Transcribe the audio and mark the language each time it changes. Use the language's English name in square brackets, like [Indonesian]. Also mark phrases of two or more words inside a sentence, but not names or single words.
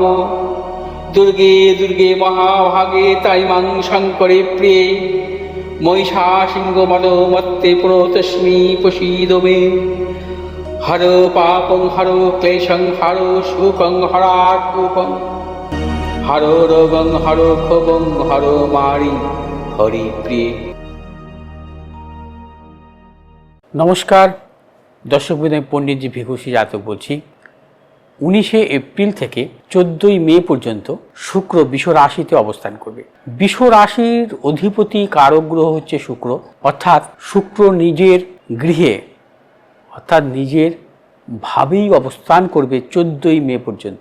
[Sanskrit] दुर्गे दुर्गे महाभागे ताइमां शङ्करे प्रिये महिषासिंहमदोमत्ते प्रणतोऽस्मि प्रसीद मे। हरो पापं हरो क्लेशं हरो शोकं हरात्मकं हरो रोगं हरो क्षोभं हरो मारि हरिप्रिये। [Bangla] নমস্কার দর্শক বিন্দু, পণ্ডিতজি ভিঘুষী জাতক বলছি। 19শে এপ্রিল থেকে 14ই মে পর্যন্ত শুক্র বৃষ রাশিতে অবস্থান করবে। বৃষ রাশির অধিপতি কারক গ্রহ হচ্ছে শুক্র, অর্থাৎ শুক্র নিজের গৃহে অর্থাৎ নিজের ভাবেই অবস্থান করবে 14ই মে পর্যন্ত।